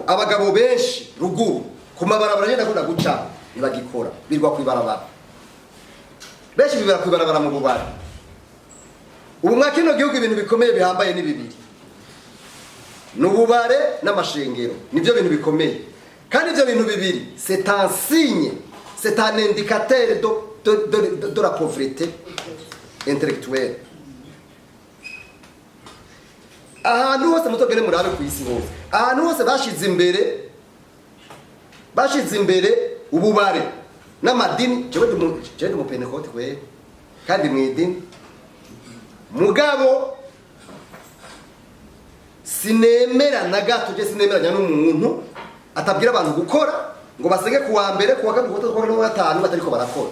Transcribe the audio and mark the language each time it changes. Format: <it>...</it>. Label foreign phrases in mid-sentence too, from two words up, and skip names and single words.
<rn>Abagabo benshi ruguru ku mabarabara nyenda ko ndaguca nibagikora birwa kwibarabara, benshi bibera kwibarabara mu bubari. Ubu mwakino gihugu ibintu bikomeye bihambaye ni bibiri, n'ububare n'amashengero, nivyo bintu bikomeye. Kandi ivyo bintu bibiri</rn> <fr>c'est un signe, c'est un indicateur de la pauvreté intellectuelle.</fr> <rn>Ahantu hose mutogere murabe ku isi hose, ahantu hose bashize imbere ububare n'amadini. Jewe mu Pentecote kwe kandi mwidini mugabo sinemera na gato, je sinemeranya n'umuntu atabwira abantu gukora ngo basenge kuwa mbere kuwa kabiri kuwa gatatu kuwa gatanu batariko barakora.</rn>